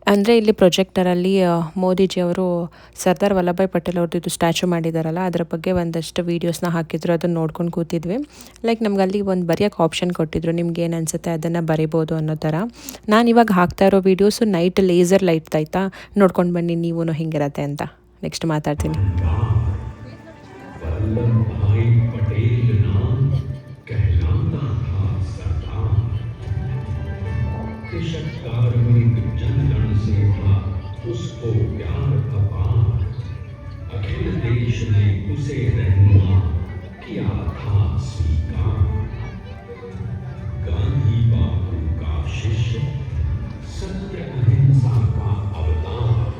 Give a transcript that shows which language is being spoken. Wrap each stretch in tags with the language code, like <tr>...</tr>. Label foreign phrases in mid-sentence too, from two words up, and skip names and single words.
<kn>ಅಂದರೆ ಇಲ್ಲಿ ಪ್ರೊಜೆಕ್ಟರಲ್ಲಿ ಮೋದಿಜಿಯವರು ಸರ್ದಾರ್ ವಲ್ಲಭಾಯ್ ಪಟೇಲ್ ಅವ್ರದ್ದು ಸ್ಟ್ಯಾಚು ಮಾಡಿದಾರಲ್ಲ ಅದರ ಬಗ್ಗೆ ಒಂದಷ್ಟು ವೀಡಿಯೋಸ್ನ ಹಾಕಿದ್ರು, ಅದನ್ನು ನೋಡ್ಕೊಂಡು ಕೂತಿದ್ವಿ. ಲೈಕ್ ನಮ್ಗೆ ಅಲ್ಲಿ ಒಂದು ಬರೆಯೋಕ್ಕೆ ಆಪ್ಷನ್ ಕೊಟ್ಟಿದ್ರು, ನಿಮ್ಗೆ ಏನು ಅನಿಸುತ್ತೆ ಅದನ್ನು ಬರಿಬೋದು ಅನ್ನೋ ಥರ. ನಾನು ಇವಾಗ ಹಾಕ್ತಾ ಇರೋ ವೀಡಿಯೋಸು</kn> <en>night laser light</en> <kn>ಆಯಿತಾ, ನೋಡ್ಕೊಂಡು ಬನ್ನಿ ನೀವೂ ಹಿಂಗಿರತ್ತೆ ಅಂತ. ನೆಕ್ಸ್ಟ್ ಮಾತಾಡ್ತೀನಿ.</kn> <hi>उसको प्यार अपार अखिल देश ने उसे रहनुमा किया था स्वीकार गांधी बापू का शिष्य सत्य अहिंसा का अवतार</hi>